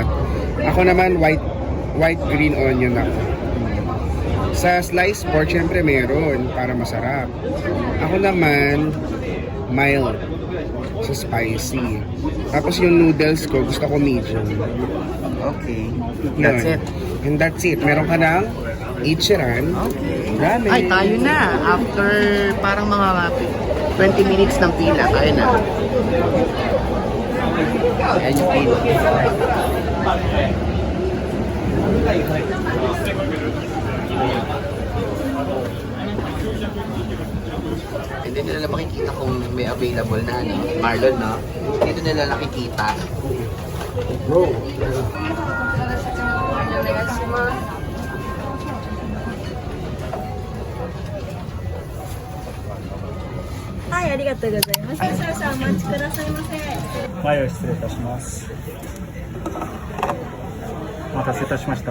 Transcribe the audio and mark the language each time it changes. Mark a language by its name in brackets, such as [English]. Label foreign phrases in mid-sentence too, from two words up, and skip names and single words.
[Filipino] Ako naman, [English] white green onion [Filipino] ako. Sa [English] sliced pork, [Filipino] syempre meron para masarap. Ako naman, mild. So spicy. Tapos yung noodles ko, gusto ko medium. Okay. Yun. [English] That's it. And that's it. [Filipino] Meron ka ng Ichiran. Okay. Ramen. Ay, tayo na. After parang mga 20 minutes ng pila, tayo na. Ayan yung pila. Hindi nila makikita kung may available na, no? Marlon, no? Dito nila nakikita. Bro. [Japanese] はい、ありがとうございます。少々お待ちくださいませ。前を失礼いたします。お待たせいたしました。